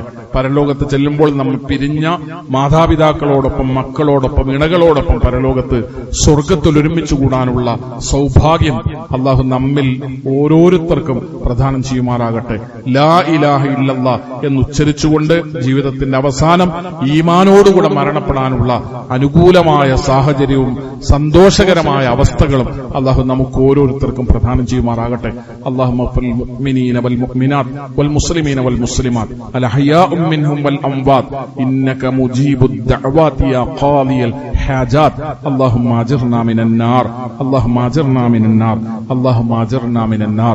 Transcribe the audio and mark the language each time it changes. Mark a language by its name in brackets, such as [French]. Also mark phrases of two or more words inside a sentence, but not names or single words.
[Malayalam] പരലോകത്ത് ചെല്ലുമ്പോൾ നമ്മൾ പിരിഞ്ഞ മാതാപിതാക്കളോടൊപ്പം, മക്കളോടൊപ്പം, ഇണകളോടൊപ്പം പരലോകത്ത് സ്വർഗത്തിൽ ഒരുമിച്ച് കൂടാനുള്ള സൗഭാഗ്യം അള്ളാഹു നമ്മിൽ ഓരോരുത്തർക്കും പ്രദാനം ചെയ്യുമാറാകട്ടെ. [Arabic] لا إله إلا الله [Malayalam] എന്നുച്ചരിച്ചുകൊണ്ട് ജീവിതത്തിന്റെ അവസാനം ഈമാനോടുകൂടെ മരണപ്പെടാനുള്ള അനുകൂലമായ സാഹചര്യവും സന്തോഷകരമായ അവസ്ഥകളും അള്ളാഹു നമുക്ക് ഓരോരുത്തർക്കും പ്രദാനം ചെയ്യുമാറാകട്ടെ. [Arabic] اللهم اغفر للمؤمنين والمؤمنات والمسلمين والمسلمات الأحياء منهم والأموات إنك مجيب الدعوات يا قاضي الحاجات. اللهم أجرنا من النار، اللهم أجرنا من النار، اللهم أجرنا من النار.